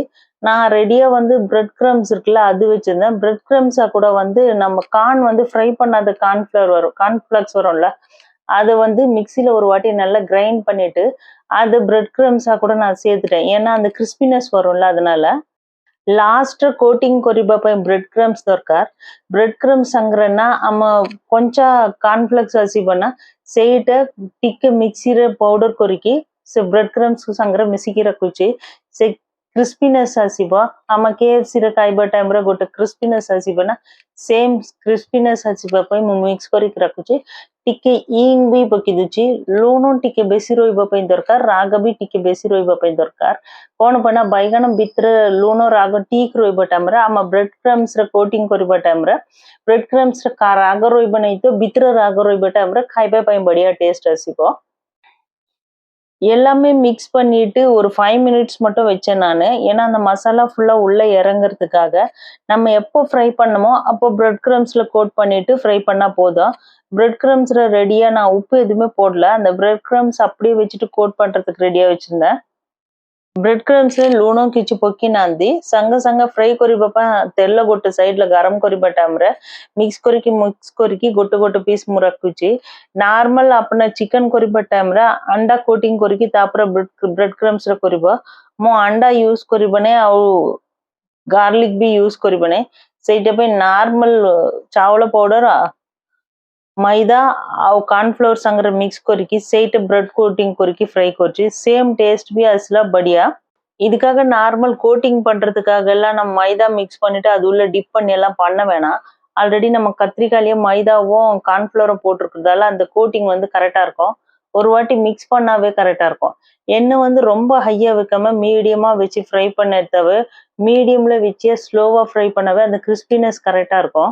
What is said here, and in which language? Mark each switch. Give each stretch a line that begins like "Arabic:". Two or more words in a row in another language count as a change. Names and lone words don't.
Tamil: நான் ரெடியா வந்து
English: bread crumbs
Tamil: இருக்குல்ல, அது வச்சிருந்தேன்.
English: bread crumbs
Tamil: கூட வந்து நம்ம கார்ன் வந்து ஃப்ரை பண்ணாத கார்ன்ஃப்ளவர் வரும். கார்ன்ஃப்ளெக்ஸ் வரும்ல, அத வந்து மிக்ஸில ஒரு வாட்டி நல்லா கிரைண்ட் பண்ணிட்டு, அது
English: bread crumbs
Tamil: கூட நான் சேர்த்துட்டேன். ஏன்னா அந்த கிறிஸ்பினஸ் வரும்ல அதனால.
English: last coating
Odia: କରିବା ପାଇଁ
English: bread crumbs
Odia: ଦରକାର।
English: bread crumbs
Odia: ସାଙ୍ଗରେ ନା ଆମ କଞ୍ଚା କର୍ଣ୍ଣଫ୍ଲେକ୍ସ ଆସିବ ନା, ସେଇଟା ଟିକେ ମିକ୍ସିରେ ପାଉଡର କରିକି ସେ
English: bread crumbs
Odia: ସାଙ୍ଗରେ ମିଶିକି ରଖୁଛି। ସେ କ୍ରିସ୍ପିନେସ୍ ଆସିବ। ଆମ KFCରେ ଖାଇବା ଟାଇମରେ ଗୋଟେ କ୍ରିସ୍ପିନେସ୍ ଆସିବ ନା,
English: same crispiness
Odia: ଆସିବା ପାଇଁ ମୁଁ ମିକ୍ସ କରିକି ରଖୁଛି। ଟିକେ ଇଙ୍ଗ ବି ପକେଇ ଦଉଛି। ଲୁଣ ଟିକେ ବେଶୀ ରହିବା ପାଇଁ ଦରକାର, ରାଗ ବି ଟିକେ ବେଶୀ ରହିବା ପାଇଁ ଦରକାର। କଣ ପାଇଁ ନା ବାଇଗଣ ଭିତରେ ଲୁଣ ରାଗ ଠିକ ରହିବା ଟାଇମରେ ଆମ
English: bread crumbs
Odia: କୋଟିଂ କରିବା ଟାଇମରେ
English: bread crumbs
Odia: ରାଗ ରହିବ ନାହିଁ ତ ଭିତରେ ରାଗ ରହିବା ଟାଇମରେ ଖାଇବା ପାଇଁ ବଢିଆ ଟେଷ୍ଟ ଆସିବ।
Tamil: எல்லாமே மிக்ஸ் பண்ணிட்டு ஒரு 5 மினிட்ஸ் மட்டும் வச்சேன் நானு. ஏன்னா அந்த மசாலா ஃபுல்லா உள்ள இறங்குறதுக்காக. நம்ம எப்போ ஃப்ரை பண்ணமோ அப்போ
English: bread crumbs
Tamil: கோட் பண்ணிட்டு ஃப்ரை பண்ணா போதும்.
English: bread crumbs
Tamil: ரெடியா நான் உப்பு எதுவுமே போடல. அந்த
English: bread crumbs
Tamil: அப்படியே வச்சுட்டு கோட் பண்றதுக்கு ரெடியா வச்சிருந்தேன்।
English: bread crumbs
Odia: लूण କିଛି ପକେଇନାହାନ୍ତି। ସାଙ୍ଗେ ସାଙ୍ଗେ ଫ୍ରାଏ କରିବା ପାଇଁ ତେଲ ଗୋଟେ ସାଇଡ୍‌ରେ ଗରମ କରିବା ଟାଇମ୍‌ରେ ମିକ୍ସ କରିକି ଗୋଟେ ଗୋଟେ ପିସ୍ ମୁଁ ରଖୁଛି। ନର୍ମାଲ ଆପଣ ଚିକେନ କରିବା ଟାଇମ୍‌ରେ ଅଣ୍ଡା କୋଟିଂ କରିକି ତାପରେ
English: bread crumbs
Odia: କରିବ। ମୁଁ ଅଣ୍ଡା ୟୁଜ୍ କରିବନି ଆଉ ଗାର୍ଲିକ ବି ୟୁଜ୍ କରିବନି। ସେଇଟା ପାଇଁ ନର୍ମାଲ ଚାଉଳ ପାଉଡର मैदा ଆଉ କର୍ଣ୍ଣଫ୍ଲୋର ସାଙ୍ଗରେ ମିକ୍ସ କରିକି ସେଇଟା
English: bread coating
Odia: କରିକି ஃப்ரை କରୁଛି।
English: same taste
Hindi: भी असला बढ़िया।
Tamil: இதுக்காக
English: normal coating
Tamil: பண்றதுக்காக எல்லாம் நம்ம மைதா மிக்ஸ் பண்ணிட்டு அது உள்ள டிப் பண்ணி எல்லாம் பண்ண வேணாம்। ஆல்ரெடி நம்ம கத்திரிக்காயிலேயே மைதாவும் கார்ன்ஃப்ளவரும் போட்டிருக்கிறதால அந்த கோட்டிங் வந்து கரெக்டா இருக்கும்। ஒரு வாட்டி மிக்ஸ் பண்ணாவே கரெக்டா இருக்கும்। எண்ணெய் வந்து ரொம்ப ஹையா வைக்காம மீடியமா வச்சு ஃப்ரை பண்ண தவிர மீடியம்ல வச்சு ஸ்லோவா ஃப்ரை பண்ணவே அந்த கிறிஸ்பினஸ் கரெக்டா இருக்கும்।